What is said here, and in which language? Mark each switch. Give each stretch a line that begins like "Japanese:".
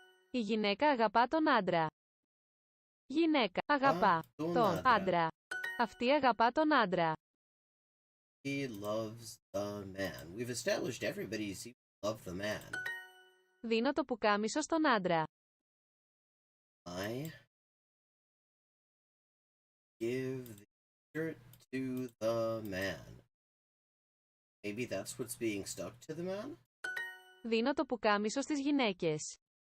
Greek: Η γυναίκα αγαπά τον άντρα. Γυναίκα αγαπά τον άντρα. Αυτή αγαπά τον άντρα.
English: He loves the man. We've established everybody seems to love the man.
Greek: Δίνω το πουκάμισο στον άντρα.
English: I give the shirt to the man. Maybe that's what's being stuck to the man?
Greek: Δίνω το πουκάμισο στις γυναίκες.